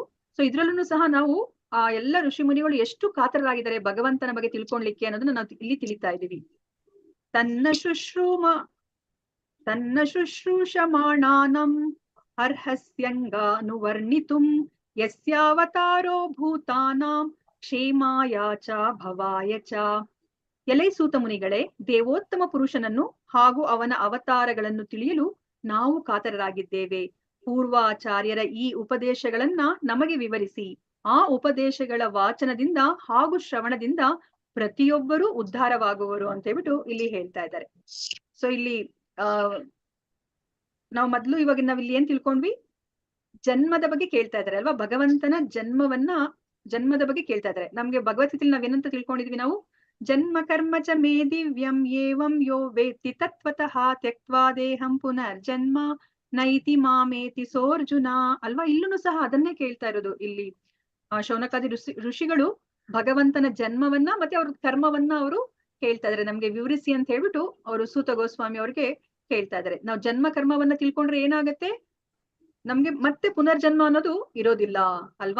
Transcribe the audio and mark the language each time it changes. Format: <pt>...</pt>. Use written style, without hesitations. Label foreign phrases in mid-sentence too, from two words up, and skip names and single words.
<kn>ಸೊ ಇದ್ರಲ್ಲೂ ಸಹ ನಾವು ಆ ಎಲ್ಲ ಋಷಿ ಮುನಿಗಳು ಎಷ್ಟು ಕಾತರರಾಗಿದ್ದಾರೆ ಭಗವಂತನ ಬಗ್ಗೆ ತಿಳ್ಕೊಳ್ಲಿಕ್ಕೆ ಅನ್ನೋದನ್ನ ನಾವು ಇಲ್ಲಿ ತಿಳಿತಾ ಇದೀವಿ.</kn> <sa>ತನ್ನ ಶುಶ್ರೂಷಮಾಣಾನಂ ಅರ್ಹಸ್ಯಂಗಾನುವರ್ಣಿತುಂ ಯಸ್ಯಾವತಾರೋ ಭೂತಾನಾಂ ಕ್ಷೇಮಾಯ ಚ ಭವಾಯ ಚ.</sa> <kn>ಎಲೈ ಸೂತ ಮುನಿಗಳೇ, ದೇವೋತ್ತಮ ಪುರುಷನನ್ನು ಹಾಗೂ ಅವನ ಅವತಾರಗಳನ್ನು ತಿಳಿಯಲು ನಾವು ಕಾತರರಾಗಿದ್ದೇವೆ. ಪೂರ್ವಾಚಾರ್ಯರ ಈ ಉಪದೇಶಗಳನ್ನ ನಮಗೆ ವಿವರಿಸಿ. ಆ ಉಪದೇಶಗಳ ವಾಚನದಿಂದ ಹಾಗೂ ಶ್ರವಣದಿಂದ ಪ್ರತಿಯೊಬ್ಬರೂ ಉದ್ಧಾರವಾಗುವರು ಅಂತ ಹೇಳ್ಬಿಟ್ಟು ಇಲ್ಲಿ ಹೇಳ್ತಾ ಇದ್ದಾರೆ. ಸೊ ಇಲ್ಲಿ ನಾವು ಮೊದ್ಲು ಇವಾಗ ನಾವಿಲ್ಲಿ ಏನ್ ತಿಳ್ಕೊಂಡ್ವಿ, ಜನ್ಮದ ಬಗ್ಗೆ ಕೇಳ್ತಾ ಇದ್ದಾರೆ ಅಲ್ವಾ. ಭಗವಂತನ ಜನ್ಮದ ಬಗ್ಗೆ ಕೇಳ್ತಾ ಇದ್ದಾರೆ. ನಮ್ಗೆ ಭಗವದ್ಗೀತೆಯಲ್ಲಿ ನಾವೇನಂತ ತಿಳ್ಕೊಂಡಿದ್ವಿ ನಾವು,</kn> <sa>ಜನ್ಮ ಕರ್ಮ ಚ ಮೇ ದಿವ್ಯಂ ಏವಂ ಯೋ ವೇತ್ತಿ ತತ್ವತಃ ತ್ಯಕ್ತ್ವಾ ದೇಹಂ ಪುನರ್ಜನ್ಮ ನೈತಿ ಮಾಮೇತಿ ಸೋರ್ಜುನ ಅಲ್ವಾ.</sa> <kn>ಇಲ್ಲೂ ಸಹ ಅದನ್ನೇ ಕೇಳ್ತಾ ಇರೋದು ಇಲ್ಲಿ ಶೌನಕಾದಿ ಋಷಿಗಳು ಭಗವಂತನ ಜನ್ಮವನ್ನ ಮತ್ತೆ ಅವ್ರ ಕರ್ಮವನ್ನ ಅವರು ಕೇಳ್ತಾ ಇದಾರೆ, ನಮ್ಗೆ ವಿವರಿಸಿ ಅಂತ ಹೇಳ್ಬಿಟ್ಟು ಅವರು ಸೂತ ಗೋಸ್ವಾಮಿ ಅವ್ರಿಗೆ ಕೇಳ್ತಾ ಇದಾರೆ. ನಾವು ಜನ್ಮ ಕರ್ಮವನ್ನ ತಿಳ್ಕೊಂಡ್ರೆ ಏನಾಗತ್ತೆ, ನಮ್ಗೆ ಮತ್ತೆ ಪುನರ್ಜನ್ಮ ಅನ್ನೋದು ಇರೋದಿಲ್ಲ ಅಲ್ವಾ.</kn>